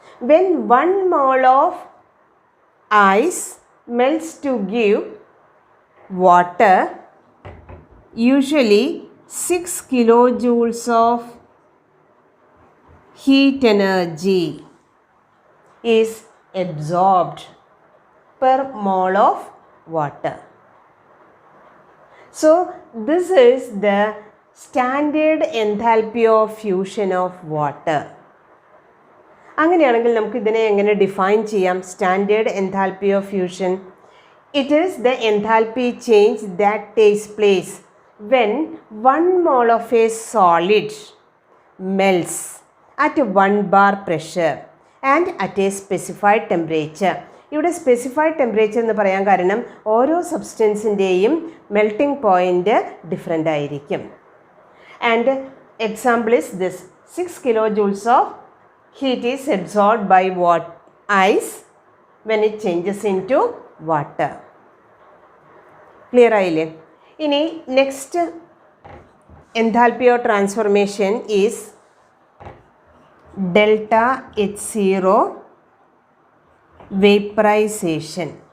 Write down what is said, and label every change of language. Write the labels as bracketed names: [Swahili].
[English] When 1 mole of ice melts to give water, usually 6 kilojoules of heat energy is absorbed per mole of water. So this is the standard enthalpy of fusion of water. [Malayalam] അങ്ങനെയാണെങ്കിൽ നമുക്ക് ഇതിനെ എങ്ങനെ define ചെയ്യാം? [English] Standard enthalpy of fusion, it is the enthalpy change that takes place when 1 mole of a solid melts at 1 bar pressure and at a specified temperature. [Malayalam] ഇവിടെ specified temperature എന്ന് പറയാൻ കാരണം ഓരോ സബ്സ്റ്റൻസിൻ്റെയും മെൽട്ടിംഗ് പോയിൻ്റ് ഡിഫറെൻ്റ് ആയിരിക്കും. [English] And example is this: 6 kilojoules of heat is absorbed by ice when it changes into water. [Malayalam] Clear ആയില്ലേ? ഇനി [English] Next enthalpy of transformation is delta H0 vaporisation.